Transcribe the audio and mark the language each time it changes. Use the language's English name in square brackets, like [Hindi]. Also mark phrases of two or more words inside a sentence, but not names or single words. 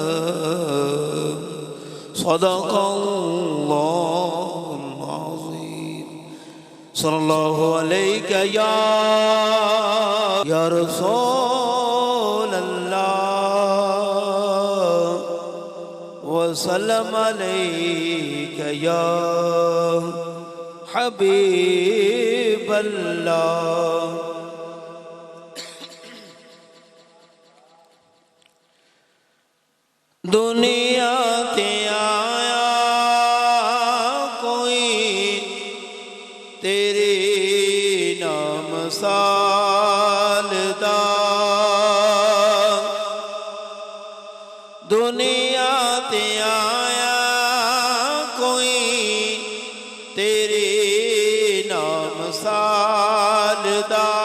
[Arabic] صدق الله صلى الله عليه يا رسول الله وسلم عليك يا حبيب الله. [Punjabi] ਦੁਨੀਆ ਤੇ ਆਇਆ ਕੋਈ ਤੇਰੇ ਨਾਮ ਸਾਲਦਾ, ਦੁਨੀਆ ਤੇ ਆਇਆ ਕੋਈ ਤੇਰੇ ਨਾਮ ਸਾਲਦਾ।